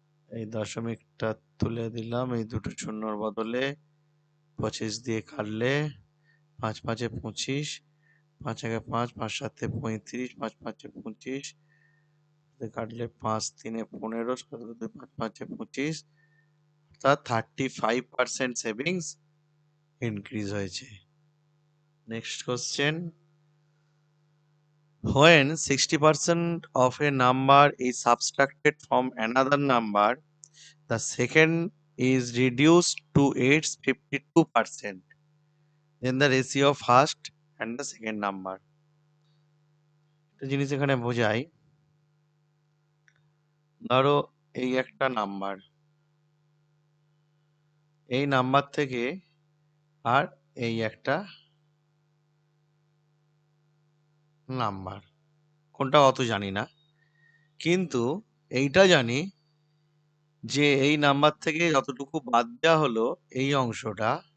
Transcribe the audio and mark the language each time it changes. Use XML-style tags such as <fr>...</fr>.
<bn>এই দশমিকটা তুলে দিলাম এই দুটো শূন্যর বদলে, 25 দিয়ে কাটলে 5 5-এ 25, 5 1-এ 5, 5 7-এ 35, 5 5-এ 25, কাটলে 5 3-এ 15, 5 5-এ 25, অর্থাৎ 35% সেভিংস ইনক্রিজ হয়েছে।</bn> <en>Next question, when 60% of a number is subtracted from another number, the second is reduced to its 52%, then the ratio of first and the second number.</en> <bn>একটা জিনিস এখানে বোঝাই, ধরো এই একটা নাম্বার, এই নাম্বার থেকে আর এই একটা নাম্বার, কোনটা অত জানি না, কিন্তু এইটা জানি যে এই নাম্বার থেকে যতটুকু বাদ দেওয়া হলো এই অংশটা,</bn>